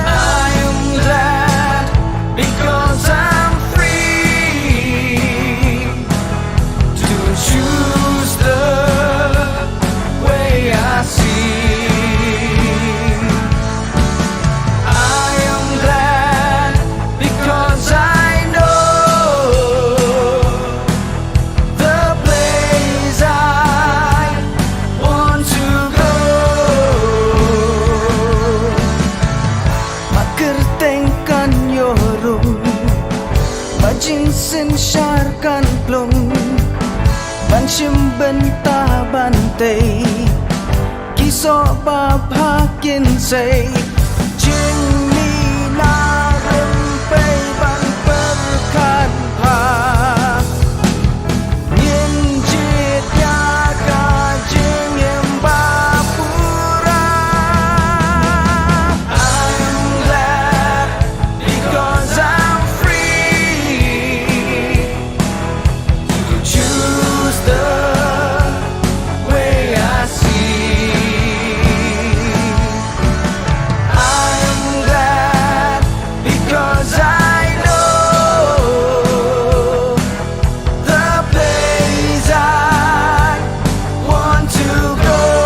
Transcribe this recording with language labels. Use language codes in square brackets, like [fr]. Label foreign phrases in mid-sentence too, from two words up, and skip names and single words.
[en] I am glad because I'm free to choose the way I see. I am glad because I know the place I want to go. [kha] Makertengkan yorung, majinsin syarkan plung, banshim benta bantai, kisok babhakin say, jing ni na rempei ban perkan pa, nyin jit ya ka jing yem bapura. [en] I'm glad because I'm free to choose the way I see. I'm glad because I know the place I want to go.